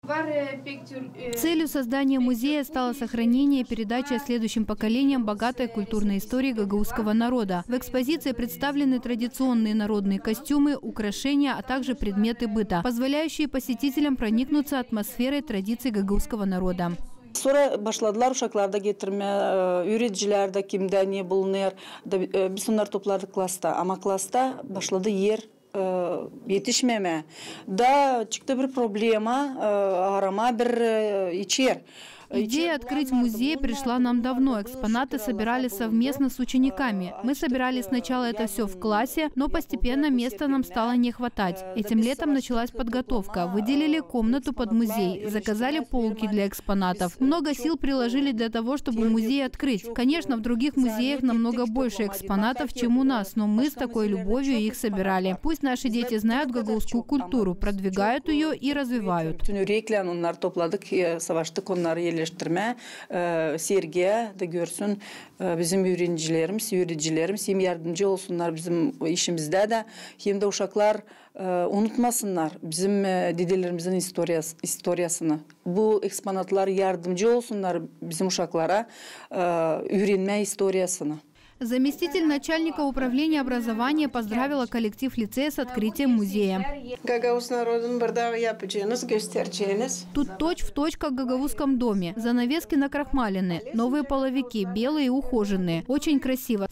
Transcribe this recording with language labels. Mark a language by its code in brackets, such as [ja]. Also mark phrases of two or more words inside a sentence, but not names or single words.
[ru] Целью создания музея стало сохранение и передача следующим поколениям богатой культурной истории гагаузского народа. В экспозиции представлены традиционные народные костюмы, украшения, а также предметы быта, позволяющие посетителям проникнуться атмосферой традиций гагаузского народа. [gag] Sonra başladılar uşaklarda getirme, öğreticiler de kimde ne bulunur. Biz onları topladık klasta ama klasta başladı yer yetişmeme. Da çıktı bir problema, arama bir içer. [ru] Идея открыть музей пришла нам давно. Экспонаты собирали совместно с учениками. Мы собирали сначала это все в классе, но постепенно места нам стало не хватать. Этим летом началась подготовка. Выделили комнату под музей, заказали полки для экспонатов. Много сил приложили для того, чтобы музей открыть. Конечно, в других музеях намного больше экспонатов, чем у нас, но мы с такой любовью их собирали. Пусть наши дети знают гагаузскую культуру, продвигают ее и развивают. [gag] Sergiye de görsün bizim öğrencilerimiz hem yardımcı olsunlar bizim işimizde de hem de uşaklar unutmasınlar bizim dedelerimizin historiasını. Bu eksponatlar yardımcı olsunlar bizim uşaklara öğrenme historiasını. [ru] Заместитель начальника управления образования поздравила коллектив лицея с открытием музея. Тут точь-в-точь, как в гагаузском доме. Занавески накрахмалены, новые половики, белые и ухоженные. Очень красиво.